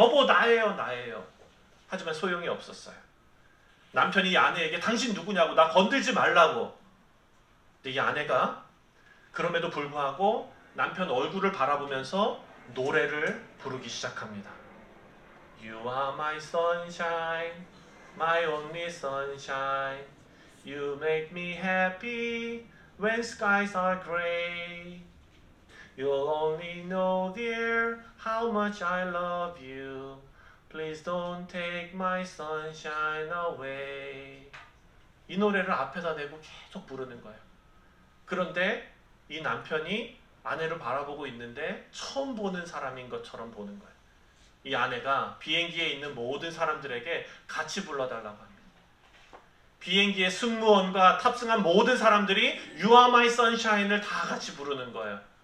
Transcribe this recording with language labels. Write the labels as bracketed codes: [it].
[ko] 여보 나예요 나예요. 하지만 소용이 없었어요. 남편이 이 아내에게 당신 누구냐고, 나 건들지 말라고. 근데 이 아내가 그럼에도 불구하고 남편 얼굴을 바라보면서 노래를 부르기 시작합니다. [en] You are my sunshine, my only sunshine. You make me happy when skies are gray. You'll only know, dear, how much I love you. Please don't take my sunshine away. [ko] 이 노래를 앞에다 대고 계속 부르는 거예요. 그런데 이 남편이 아내를 바라보고 있는데 처음 보는 사람인 것처럼 보는 거예요. 이 아내가 비행기에 있는 모든 사람들에게 같이 불러달라고 합니다. 비행기의 승무원과 탑승한 모든 사람들이 [en] You are my sunshine [ko] 을 다 같이 부르는 거예요.